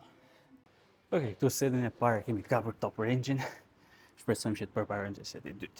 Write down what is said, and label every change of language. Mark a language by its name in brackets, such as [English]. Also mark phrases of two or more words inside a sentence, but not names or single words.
[Albanian] Okej, këtu setin e parë kemi kapur [English] top range- [Albanian] in. Shpresojmë që të përparojmë të seti dytë.